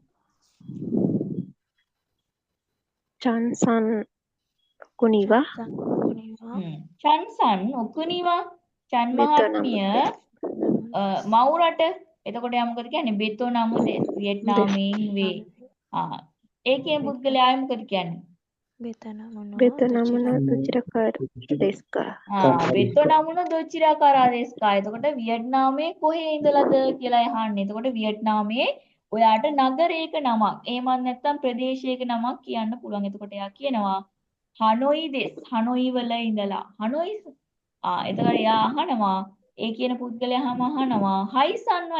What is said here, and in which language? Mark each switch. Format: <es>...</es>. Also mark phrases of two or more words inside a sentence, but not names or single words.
<ja>チャンさん くには සංකුණිවා チャンさん おくには チャン Vietnam</ja> <si>මහත්මිය</si> <ja>desu.</ja> <si>මව් රට. එතකොට එයා මොකද කියන්නේ? බෙතෝනම වියට්නාමයෙන් වේ. ඒකේ පුද්ගලයා ආයේ මොකද කියන්නේ?</si> <ja>බෙතනමුණෝ ベトナムの දුචිරා どちらですか? ベトナムの どちら からですか.</ja> <si>එතකොට වියට්නාමයේ කොහේ ඉඳලාද කියලා අහන්නේ. එතකොට වියට්නාමයේ ඔයාට නගරයක නමක් එහෙම නැත්නම් ප්‍රදේශයක නමක් කියන්න පුළුවන්. එතකොට එයා කියනවා</si> <ja>ハノイです.</ja> <si>හනොයි වල ඉඳලා. හනොයි එතකොට එයා අහනවා ඒ කියන පුද්ගලයාම අහනවා හයි සන්වා.</si>